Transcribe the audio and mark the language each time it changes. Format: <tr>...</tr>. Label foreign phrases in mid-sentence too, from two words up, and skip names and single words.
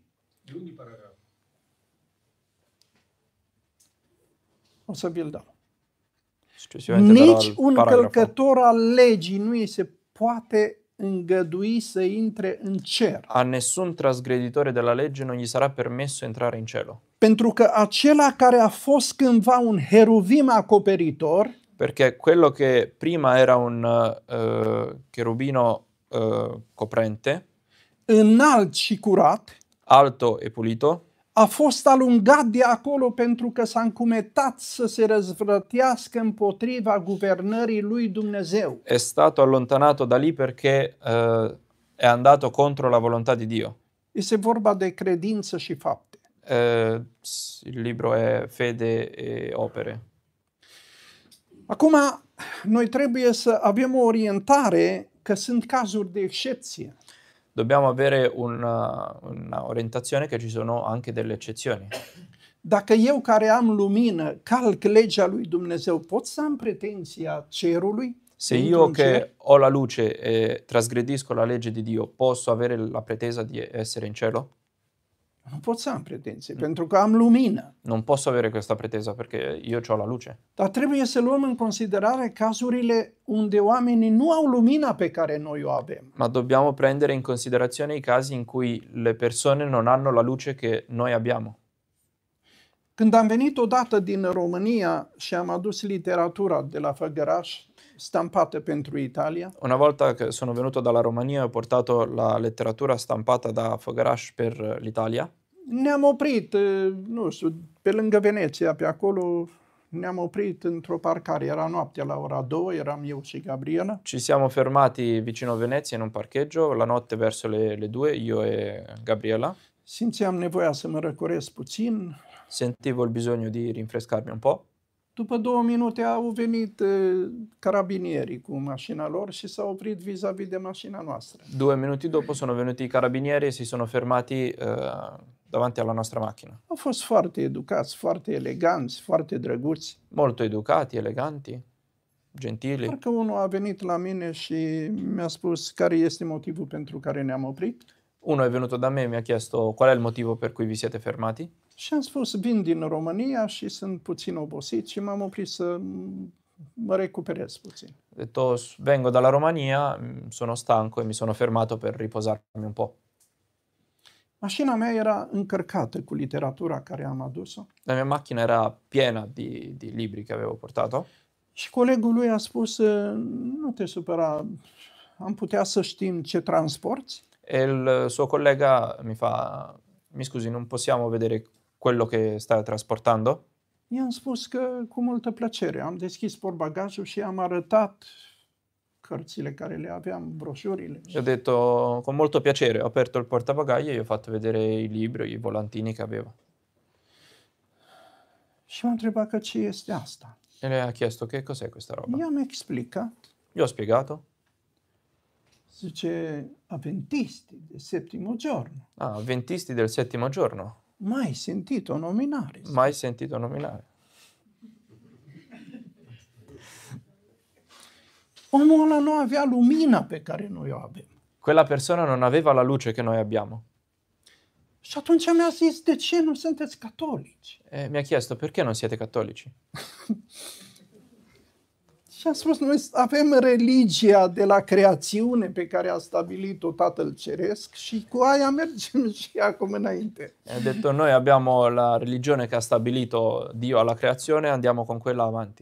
<ro>O să vi-l dau.</ro> <it>Successivamente darò</it> <ro>Nici</ro> <it>il un paragrafo.</it> <ro>călcător al legii nu îi se poate îngădui să intre în cer.</ro> <it>A nessun trasgreditore della legge non gli sarà permesso entrare in cielo.</it> <ro>Pentru că acela care a fost cândva un heruvim acoperitor,</ro> <it>Perché quello che prima era un cherubino coprente,</it> <ro>înalt și curat,</ro> <it>alto e pulito,</it> <ro>a fost alungat de acolo pentru că s-a încumetat să se răzvrătească împotriva guvernării lui Dumnezeu.</ro> <it>è stato allontanato da lì perché è andato contro la volontà di Dio.</it> <ro>Este vorba de credință și fapte.</ro> <it>Il libro è Fede e Opere.</it> <ro>Acum, noi trebuie să avem o orientare că sunt cazuri de excepție.</ro> <it>Dobbiamo avere una orientazione che ci sono anche delle eccezioni.</it> <ro>Dacă eu care am lumină calc legea lui Dumnezeu, pot să am pretenția cerului?</ro> <it>Se</it> <ro>Intru</ro> <it>io</it> <ro>în cer?</ro> <it>che ho la luce e trasgredisco la legge di Dio, posso avere la pretesa di essere in cielo?</it> <ro>Nu pot să am pretenție, pentru că am lumină.</ro> <it>Non posso avere questa pretesa perché io ho la luce.</it> <ro>Dar trebuie să luăm în considerare cazurile unde oamenii nu au lumina pe care noi o avem.</ro> <it>Ma dobbiamo prendere in considerazione i casi in cui le persone non hanno la luce che noi abbiamo.</it> <ro>Când am venit odată din România și am adus literatura de la Făgăraș, stampată pentru Italia,</ro> <it>Una volta che sono venuto dalla Romania ho portato la letteratura stampata da Făgăraș per l'Italia.</it> <ro>ne-am oprit, nu știu, pe lângă Veneția, pe acolo ne-am oprit într-o parcare. Era noaptea la ora 2, eram eu și Gabriela.</ro> <it>Ci siamo fermati vicino Venezia in un parcheggio, la notte verso le 2, io e Gabriela.</it> <ro>Simțeam nevoia să mă răcoresc puțin.</ro> <it>Sentivo il bisogno di rinfrescarmi un po'.</it> <ro>După 2 minute au venit carabinierii cu mașina lor și s-au oprit vis-a-vis de mașina noastră.</ro> <it>2 minuti dopo sono venuti i carabinieri e si sono fermati davanti alla nostra macchina.</it> <ro>Au fost foarte educați, foarte eleganți, foarte drăguți.</ro> <it>Molto educati, eleganti, gentili.</it> <ro>Parcă unul a venit la mine și mi-a spus care este motivul pentru care ne-am oprit.</ro> <it>Uno è venuto da me e mi ha chiesto qual è il motivo per cui vi siete fermati.</it> <ro>Și am spus, vin din România și sunt puțin obosit și m-am oprit să mă recuperez puțin.</ro> <it>Ho detto vengo dalla Romania, sono stanco e mi sono fermato per riposarmi un po'.</it> <ro>Mașina mea era încărcată cu literatura care am adus-o</ro> <it>La mia macchina era piena di libri che avevo portato</it> <ro>și colegul lui a spus, nu te supăra, am putea să știm ce transporti?</ro> <it>e il suo collega mi fa, mi scusi, non possiamo vedere quello che stai trasportando?</it> <ro>I-am spus că cu multă plăcere. Am deschis portbagajul și am arătat cărțile care le aveam, broșurile.</ro> <it>Gli ho detto con molto piacere, ho aperto il portabagaglie e gli ho fatto vedere i libri, i volantini che avevo.</it> <ro>Și m-a întrebat că ce este asta.</ro> <it>E le ha chiesto che cos'è questa roba.</it> <ro>I-am explicat.</ro> <it>Gli ho spiegato. Zice, adventisti de septimo giorno. Ah, Adventisti del settimo giorno. Mai sentito nominare? Mai sentito nominare.</it> <ro>Omul ăla nu avea lumina pe care noi o avem.</ro> <it>Quella persona non aveva la luce che noi abbiamo.</it> <ro>Și atunci mi-a zis, de ce nu sunteți catolici?</ro> <it>E mi ha chiesto perché non siete cattolici.</it> <ro>Și am spus, noi avem religia de la creațiune pe care a stabilit-o Tatăl Ceresc și cu aia mergem și acum înainte.</ro> <it>E ha detto noi abbiamo la religione che ha stabilito Dio alla creazione, andiamo con quella avanti.</it>